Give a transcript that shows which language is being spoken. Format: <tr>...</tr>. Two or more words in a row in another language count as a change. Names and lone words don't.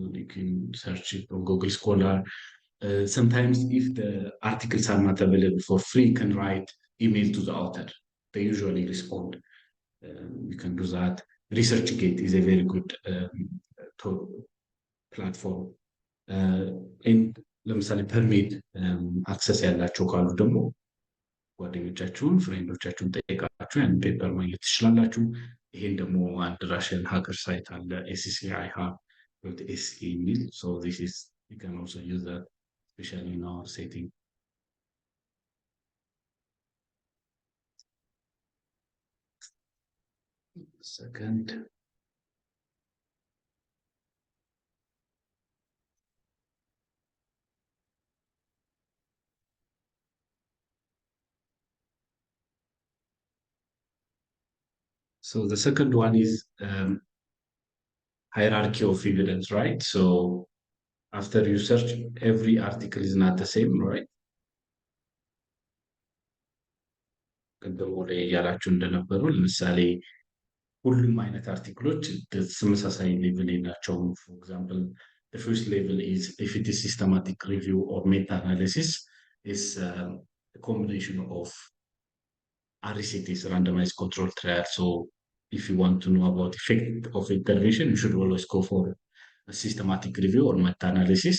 <en>You can search it on Google Scholar. Sometimes if the articles are not available for free, you can write email to the author. They usually respond. You can do that. ResearchGate is a very good platform.</en> <am>And ለምሳሌ</am> <en>permit access</en> <am>ያላቸው ካሉ ደግሞ ጓደኞቻችሁን ፍሬንዶቻችሁን ጠይቃችሁ ያን ፔፐር ማግኘት ትችላላችሁ። ይሄን ደግሞ አንድ ራሽን ሀገር ሳይት አለ ACCIHA.se የሚል</am> <en>so this is you can also use that especially in our setting. Second. So the second one is hierarchy of evidence, right? So after you search, every article is not the same, right?</en> <am>ቅድም ወደ እያላችሁ እንደነበሩ ለምሳሌ ሁሉም አይነት አርቲክሎች ተመሳሳይ ሌቭል የላቸውም።</am> <en>for example, the first level is if it is systematic review or meta-analysis is a combination of RCTs, randomized control trial. So if you want to know about effect of intervention, you should always go for a systematic review or meta-analysis.</en>